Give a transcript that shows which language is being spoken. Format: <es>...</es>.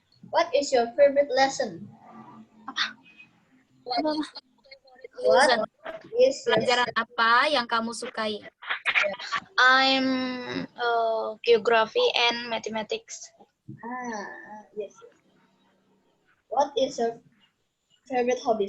<en>What is your favorite lesson? What is your</en> <id>Pelajaran apa yang kamu sukai?</id> <en>I'm geography and mathematics. Yes. What is your favorite hobby?</en>